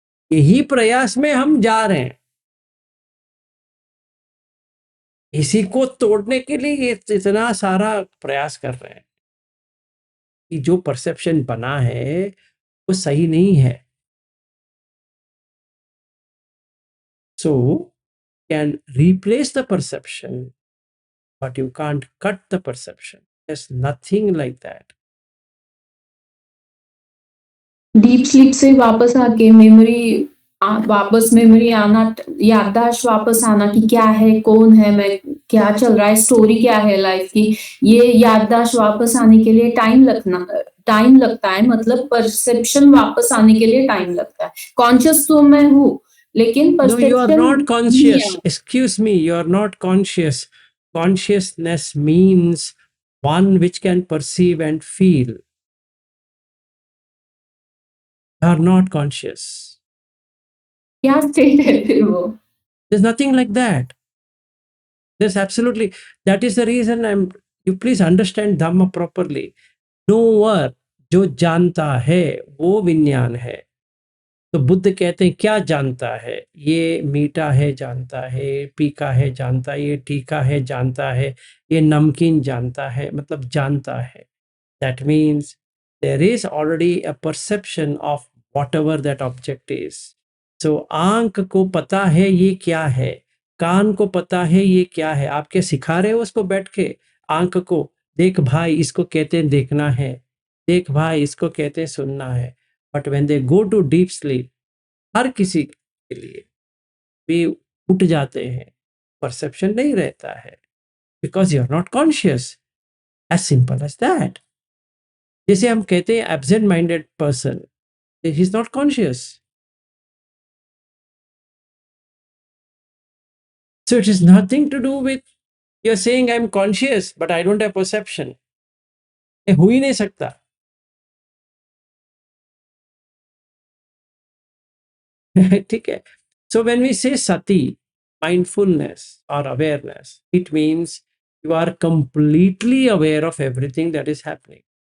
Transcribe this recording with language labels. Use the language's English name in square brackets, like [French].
[Hindi] यही प्रयास में हम जा रहे हैं, इसी को तोड़ने के लिए ये इतना सारा प्रयास कर रहे हैं कि जो परसेप्शन बना है वो सही नहीं है। [English] So can replace the perception, but you can't cut the perception. There's nothing like that. [Hindi] Deep sleep से वापस आके वापस मेमोरी आना, याददाश्त वापस आना कि क्या है, कौन है मैं, क्या चल रहा है, स्टोरी क्या है लाइफ की, ये याददाश्त वापस आने के लिए टाइम लगता है। मतलब परसेप्शन वापस आने के लिए टाइम लगता है। कॉन्शियस तो मैं हूँ, लेकिन [English] No, you are perception not conscious. Excuse me, you are not conscious. Consciousness means one which can perceive and feel. You are not conscious. [Hindi] क्या स्टेट है फिर वो? [English] There's nothing like that. There's absolutely, that is the reason you please understand Dhamma properly. [Hindi] Knower, जो जानता है वो विज्ञान है। तो बुद्ध कहते हैं क्या जानता है? ये मीठा है जानता है, फीका है जानता है, ये तीखा है जानता है, ये नमकीन जानता है, मतलब जानता है। [English] That means there is already a perception of whatever that object is. [Hindi] So आंख को पता है ये क्या है, कान को पता है ये क्या है। आप क्या सिखा रहे हो उसको बैठ के? आंख को देख भाई इसको कहते हैं देखना है, देख भाई इसको कहते हैं सुनना है। [English] but when they go to deep sleep, [Hindi] हर किसी के लिए भी उठ जाते हैं, [English] perception [Hindi] नहीं रहता है, [English] Because you are not conscious. As simple as that. [Hindi] जैसे हम कहते हैं [English] Absent minded person, he is not conscious. So it is nothing to do with you're saying I'm conscious but I don't have perception. [Hindi] ये हो ही नहीं सकता। ठीक है। [English] So when we say sati, mindfulness or awareness, it means you are completely aware of everything that is happening.